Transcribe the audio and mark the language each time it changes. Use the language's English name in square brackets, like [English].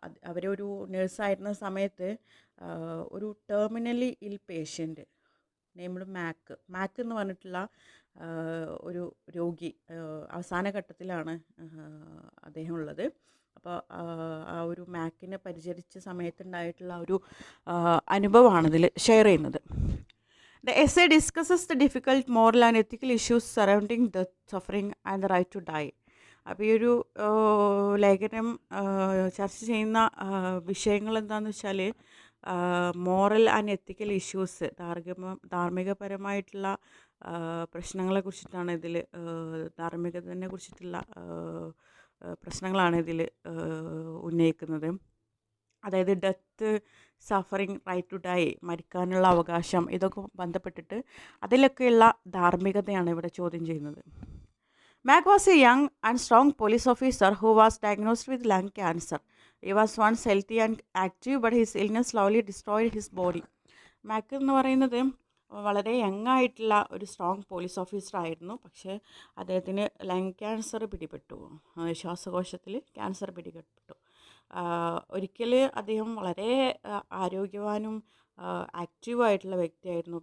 [Malayalam] അവരൊരു നേഴ്സായിരുന്ന സമയത്ത് ഒരു [English] terminally ill patient named [Malayalam] മാക്ക് എന്ന് പറഞ്ഞിട്ടുള്ള ഒരു രോഗി അവസാന ഘട്ടത്തിലാണ് അദ്ദേഹം ഉള്ളത്. അപ്പോൾ ആ ഒരു മാക്കിനെ പരിചരിച്ച സമയത്തുണ്ടായിട്ടുള്ള ഒരു അനുഭവമാണ് ഇതിൽ ഷെയർ ചെയ്യുന്നത്. [English] The essay discusses the difficult moral and ethical issues surrounding death, suffering and the right to die. [Malayalam] അപ്പോൾ ഈ ഒരു ലേഖനം ചർച്ച ചെയ്യുന്ന വിഷയങ്ങൾ എന്താണെന്ന് വെച്ചാൽ [English] moral and ethical issues, [Malayalam] ധാർമ്മികപരമായിട്ടുള്ള പ്രശ്നങ്ങളെ കുറിച്ചിട്ടാണ് ഇതിൽ, ധാർമ്മികതയെ കുറിച്ചിട്ടുള്ള പ്രശ്നങ്ങളാണ് ഇതിൽ ഉന്നയിക്കുന്നത്. അതായത് death, suffering, [English] right to die, [Malayalam] മരിക്കാനുള്ള അവകാശം, ഇതൊക്കെ ബന്ധപ്പെട്ടിട്ട് അതിലൊക്കെയുള്ള ധാർമ്മികതയാണ് ഇവിടെ ചോദ്യം ചെയ്യുന്നത്. [English] Mac was a young and strong police officer who was diagnosed with lung cancer. He was once healthy and active, but his illness slowly destroyed his body. [Malayalam] മാക്ക് എന്ന് പറയുന്നത് വളരെ യങ് ആയിട്ടുള്ള ഒരു [English] strong police officer [Malayalam] ആയിരുന്നു. പക്ഷേ അദ്ദേഹത്തിന് lung cancer പിടിപെട്ടു, ശ്വാസകോശത്തിൽ cancer പിടിപെട്ടു. ഒരിക്കൽ അദ്ദേഹം വളരെ ആരോഗ്യവാനും ആക്റ്റീവായിട്ടുള്ള വ്യക്തിയായിരുന്നു.